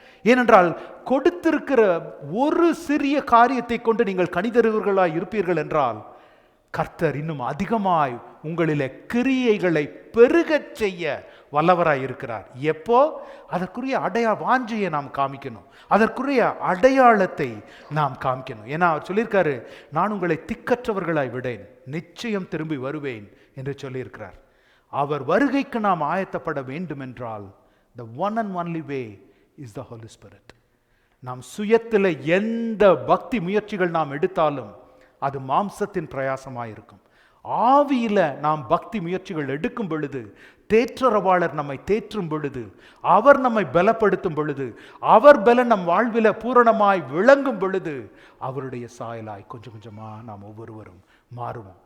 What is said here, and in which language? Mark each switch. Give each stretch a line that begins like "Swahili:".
Tamil: ஏனென்றால் கொடுத்திருக்கிற ஒரு சிறிய காரியத்தை கொண்டு நீங்கள் கனிதருவர்களாய் இருப்பீர்கள் என்றால், கர்த்தர் இன்னும் அதிகமாய் உங்களிலே கிரியைகளை பெருகச் செய்ய வல்லவராய் இருக்கிறார். எப்போ? அதற்குரிய வாஞ்சையை நாம் காமிக்கணும், அதற்குரிய அடையாளத்தை நாம் காமிக்கணும். ஏன்னா அவர் சொல்லியிருக்காரு, நான் உங்களை திக்கற்றவர்களாய் விடேன், நிச்சயம் திரும்பி வருவேன் என்று சொல்லியிருக்கிறார். அவர் வருகைக்கு நாம் ஆயத்தப்பட வேண்டும் என்றால்
English: the one and only way is the Holy Spirit.
Tamil: நாம் சுயத்தில் எந்த பக்தி முயற்சிகள் நாம் எடுத்தாலும் அது மாம்சத்தின் பிரயாசமாயிருக்கும். ஆவியில நாம் பக்தி முயற்சிகள் எடுக்கும் பொழுது, தேற்றரவாளர் நம்மை தேற்றும் பொழுது, அவர் நம்மை பலப்படுத்தும் பொழுது, அவர் பலன் நம் வாழ்வில பூரணமாய் விளங்கும் பொழுது, அவருடைய சாயலாய் கொஞ்சம் கொஞ்சமா நாம் ஒவ்வொருவரும் மாறுவோம்.